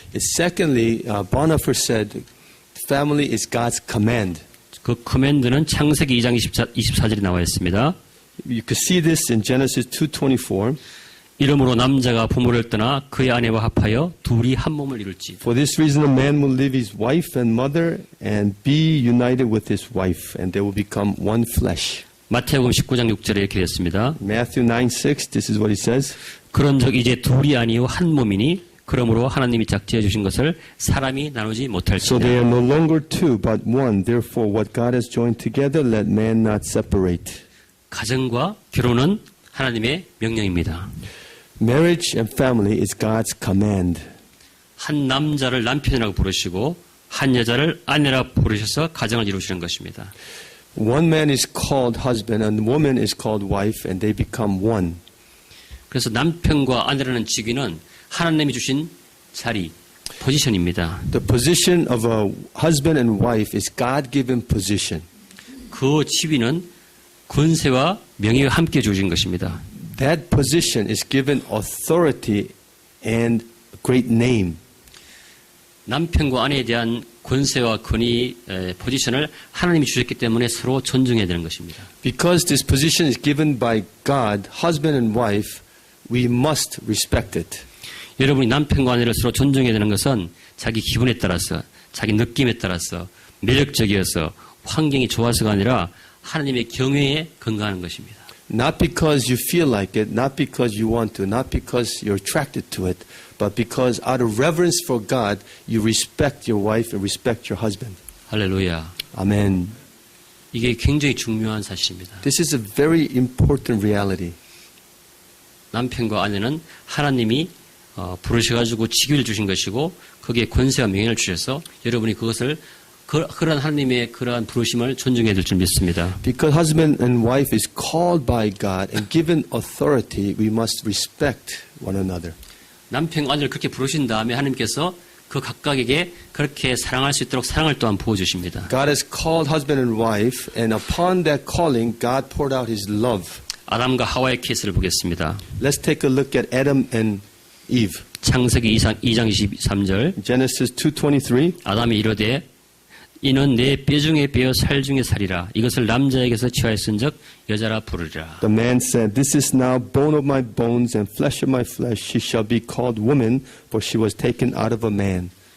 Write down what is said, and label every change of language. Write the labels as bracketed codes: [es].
[en] Secondly, Bonhoeffer said, family is God's command. [ko] 그 커맨드는 창세기 2장 24절에 나와 있습니다. [en] You could see this in Genesis 2:24. [ko] 이러므로 남자가 부모를 떠나 그의 아내와 합하여 둘이 한 몸을 이룰지. [en] For this reason, a man will leave his wife and mother and be united with his wife, and they will become one flesh. [ko] 마태복음 19장 6절에 이렇게 됐습니다. [en] Matthew 9:6. This is what he says. [ko] 그런즉 이제 둘이 아니요 한 몸이니 그러므로 하나님이 짝지어 주신 것을 사람이 나누지 [en] So [ko] 못할지니라. [en] they are no longer two, but one. Therefore, what God has joined together, let man not separate. [ko] 가정과 결혼은 하나님의 명령입니다. [en] Marriage and family is God's command. [ko] 한 남자를 남편이라고 부르시고 한 여자를 아내라고 부르셔서 가정을 이루시는 것입니다. [en] One man is called husband and woman is called wife, and they become one. [ko] 그래서 남편과 아내라는 직위는 하나님이 주신 자리, 포지션입니다. [en] The position of a husband and wife is God-given position. [ko] 그 지위는 권세와 명예가 함께 주어진 것입니다. [en] That position is given authority and a great name. [ko] 남편과 아내에 대한 권세와 권위, 포지션을 하나님이 주셨기 때문에 서로 존중해야 되는 것입니다. [en] Because this position is given by God, husband and wife, we must respect it. [ko] 여러분이 남편과 아내를 서로 존중해야 되는 것은 자기 기분에 따라서, 자기 느낌에 따라서, 매력적이어서, 환경이 좋아서가 아니라 하나님의 경외에 근거하는 것입니다. [en] Not because you feel like it, not because you want to, not because you're attracted to it, but because out of reverence for God, you respect your wife and respect your husband. [ko] 할렐루야. [en] Amen. [ko] 이게 굉장히 중요한 사실입니다. [en] This is a very important reality. [ko] 남편과 아내는 하나님이 부르셔가지고 직위를 주신 것이고 거기에 권세와 명예를 주셔서 여러분이 그것을 그런 하나님의 그러한 부르심을 존중해야 될 줄 믿습니다. [en] Because husband and wife is called by God and given authority, we must respect one another. [ko] 남편과 아내를 그렇게 부르신 다음에 하나님께서 그 각각에게 그렇게 사랑할 수 있도록 사랑을 또한 부어주십니다. [en] God has called husband and wife, and upon that calling, God poured out His love. [ko] 아담과 하와의 케이스를 보겠습니다. [en] Let's take a look at Adam and Eve. [ko] 창세기 2장 23절 [en] Genesis 2:23. [ko] 아담이 이르되 이는 내 뼈 중에 뼈 살 중에 살이라 이것을 남자에게서 취하였은즉 여자라 부르리라. [en] The man said, "This is now bone of my bones and flesh of my flesh. She shall be called woman, for she was taken out of a man."